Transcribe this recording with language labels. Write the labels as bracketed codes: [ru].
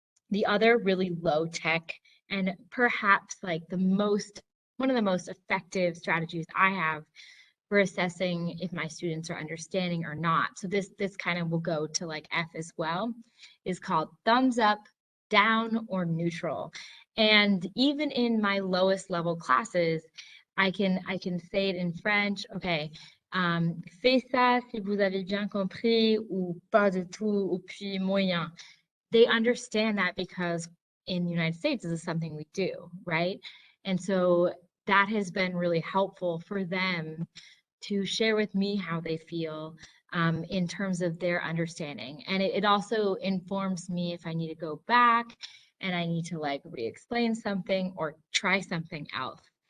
[en] The other really low tech and perhaps like one of the most effective strategies I have for assessing if my students are understanding or not. So this kind of will go to like F as well, is called thumbs up, down, or neutral. And even in my lowest level classes, I can say it in French. [fr] Okay, fais ça si vous avez bien compris, ou pas du tout, ou puis moyen. [en] They understand that because in the United States, this is something we do, right? And so that has been really helpful for them to share with me how they feel in terms of their understanding. And it also informs me if I need to go back and I need to like re-explain something or try something else.